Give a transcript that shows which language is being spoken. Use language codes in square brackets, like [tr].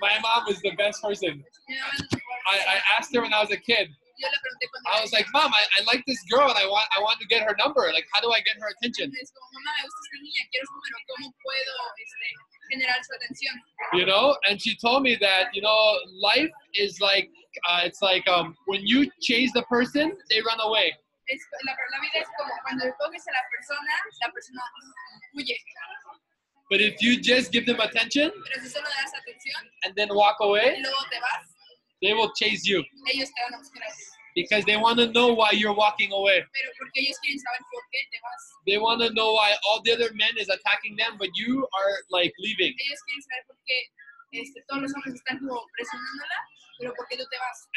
[en] My mom was the best person. [es] Mi mamá es la mejor. [en] I asked her when I was a kid. [es] Yo le pregunté cuando [en] I was like, Mom, I like this girl and I want to get her number. Like, how do I get her attention? [es] es como, mamá, me gusta esta niña, quiero su número, ¿cómo puedo generar su atención? [en] You know? And she told me that, life is like, it's like when you chase the person, they run away. [es] La vida es como cuando coges a la persona huye. [en] But if you just give them attention [es] Pero si solo le das atención [en] and then walk [es] y [en] away, [es] luego te vas, [en] they will chase you [es] ellos te van a buscar a ti. [en] because they want to know why you're walking away. [es] Pero porque ellos quieren saber por qué te vas. [en] They want to know why all the other men is attacking them, but you are like leaving. [es] Ellos quieren saber por qué todos los hombres están como presionándola, pero por qué tú te vas